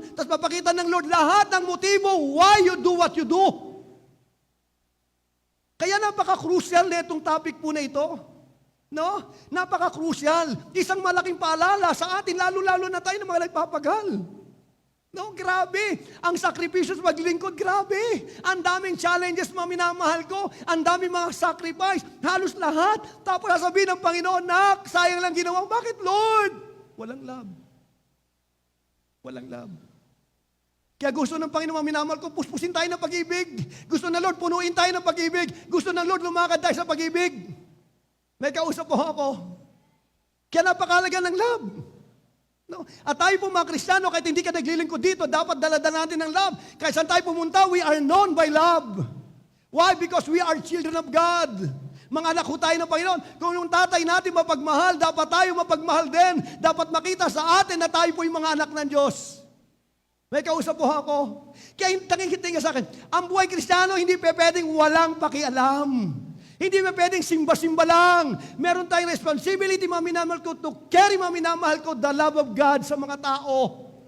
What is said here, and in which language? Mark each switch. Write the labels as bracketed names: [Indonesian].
[Filipino] Tapos papakita ng Lord lahat ng motibo [English] why you do what you do. [Filipino] Kaya napaka-crucial na itong topic po na ito. No? Napaka-crucial. Isang malaking paalala sa atin, lalo-lalo na tayo ng mga nagpapagal. No, grabe. Ang sakripisyo sa paglingkod, grabe. Ang daming challenges, mga minamahal ko. Ang daming mga sacrifice. Halos lahat. Tapos sasabihin ng Panginoon, nak, sayang lang ginawa. Bakit, Lord? Walang love. Walang love. Kaya gusto ng Panginoon, mga minamahal ko, puspusin tayo ng pag-ibig. Gusto ng Lord, punuin tayo ng pag-ibig. Gusto ng Lord, lumakad tayo sa pag-ibig. May kausap po ako. Kaya napakalaga ng love. No? At tayo po mga Kristiyano, kahit hindi ka naglilingkod dito, dapat dala-dala natin ng love. Kahit saan tayo pumunta, [English] we are known by love. Why? Because we are children of God. [Filipino] Mga anak ho tayo ng Panginoon. Kung yung tatay natin mapagmahal, dapat tayo mapagmahal din. Dapat makita sa atin na tayo po yung mga anak ng Diyos. May kausap po ako. Kaya tanging-hiting sa akin, ang buhay Kristiyano hindi pwedeng walang pakialam. Hindi ba pwedeng simba-simba lang. Meron tayong responsibility, mga minamahal ko, [English] to carry, [Filipino] mga minamahal ko, [English] the love of God [Filipino] sa mga tao.